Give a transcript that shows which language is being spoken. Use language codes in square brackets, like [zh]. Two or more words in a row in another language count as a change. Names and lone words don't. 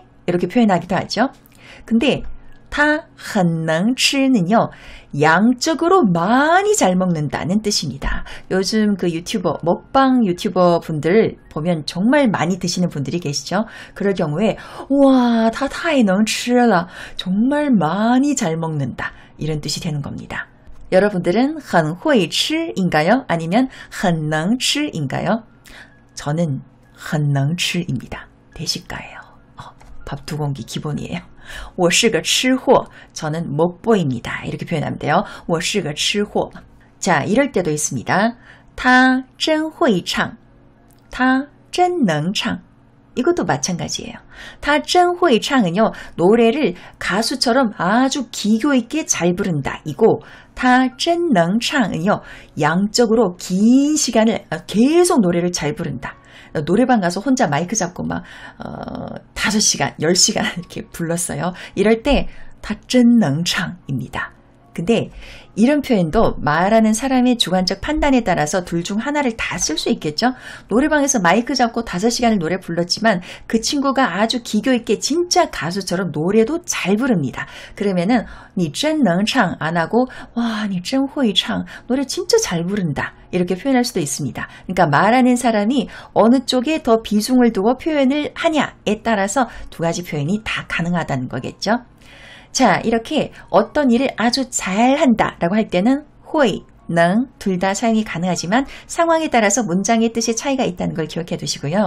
[ko] 이렇게 표현하기도 하죠. 근데 [zh] 他很能吃 [ko] 는요, 양적으로 많이 잘 먹는다는 뜻입니다. 요즘 그 유튜버, 먹방 유튜버 분들 보면 정말 많이 드시는 분들이 계시죠. 그럴 경우에 와, [zh] 他太能吃了, [ko] 정말 많이 잘 먹는다, 이런 뜻이 되는 겁니다. 여러분들은 [zh] 很会吃 [ko] 인가요? 아니면 [zh] 很能吃 [ko] 인가요? 저는 [zh] 很能吃 [ko] 입니다. 대식가예요. 밥 2공기 기본이에요. [zh] 我是个吃货. [ko] 저는 먹보입니다. 이렇게 표현하면 돼요. [zh] 我是个吃货. [ko] 자, 이럴 때도 있습니다. [zh] 他真会唱. 他真能唱. [ko] 이것도 마찬가지예요. [zh] 他真会唱 [ko] 은요, 노래를 가수처럼 아주 기교 있게 잘 부른다 이고, [zh] 他真能唱 [ko] 은요, 양적으로 긴 시간을 계속 노래를 잘 부른다. 노래방 가서 혼자 마이크 잡고 막 5시간, 10시간 이렇게 불렀어요. 이럴 때 [zh] 他真能唱 [ko] 입니다. 근데 이런 표현도 말하는 사람의 주관적 판단에 따라서 둘 중 하나를 다 쓸 수 있겠죠. 노래방에서 마이크 잡고 5시간을 노래 불렀지만 그 친구가 아주 기교 있게 진짜 가수처럼 노래도 잘 부릅니다. 그러면은 [zh] 你真能唱 [ko] 안 하고 와, [zh] 你真会唱, [ko] 노래 진짜 잘 부른다, 이렇게 표현할 수도 있습니다. 그러니까 말하는 사람이 어느 쪽에 더 비중을 두고 표현을 하냐에 따라서 두 가지 표현이 다 가능하다는 거겠죠. 자, 이렇게 어떤 일을 아주 잘한다 라고 할 때는 会, 능 둘 다 사용이 가능하지만 상황에 따라서 문장의 뜻의 차이가 있다는 걸 기억해 두시고요.